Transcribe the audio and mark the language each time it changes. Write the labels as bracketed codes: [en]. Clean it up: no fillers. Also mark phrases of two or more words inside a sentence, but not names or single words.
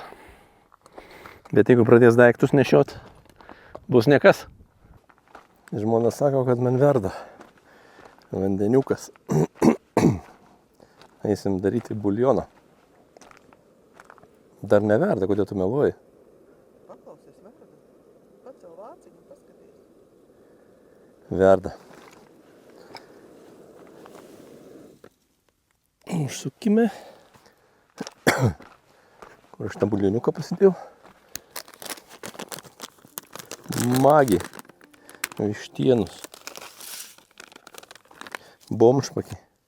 [lt] Bet jeigu pradės daiktus nešiot, bus nekas. Žmona sako, kad man verda vandeniukas. Eisim daryti buljoną. Dar neverda, kodėl tu meluoji? Paklausies, verda. [lv] Pacel vāciņu, paskaties. [lt] Verda. Užsukime. Kur aš tą buljoniuką pasidėjau? Magi. Vištienus. Bomšpakį.